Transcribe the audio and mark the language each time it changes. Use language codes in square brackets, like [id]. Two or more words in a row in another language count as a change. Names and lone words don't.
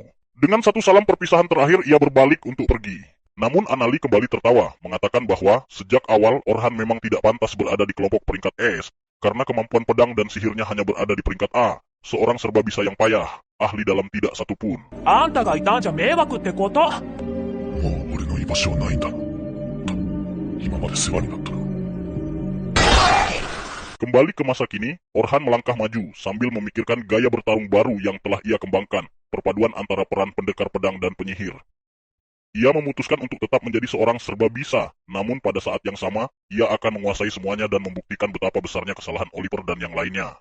[id] Dengan satu salam perpisahan terakhir, ia berbalik untuk pergi. Namun Anali kembali tertawa, mengatakan bahwa sejak awal Orhan memang tidak pantas berada di kelompok peringkat S, karena kemampuan pedang dan sihirnya hanya berada di peringkat A. Seorang serba bisa yang payah, ahli dalam tidak satupun. [ja] あんたがいたんじゃ迷惑ってこと？お場所はないんだ。と、今まで世話になったな。 [id] Kembali ke masa kini, Orhan melangkah maju sambil memikirkan gaya bertarung baru yang telah ia kembangkan, perpaduan antara peran pendekar pedang dan penyihir. Ia memutuskan untuk tetap menjadi seorang serba bisa, namun pada saat yang sama, ia akan menguasai semuanya dan membuktikan betapa besarnya kesalahan Oliver dan yang lainnya.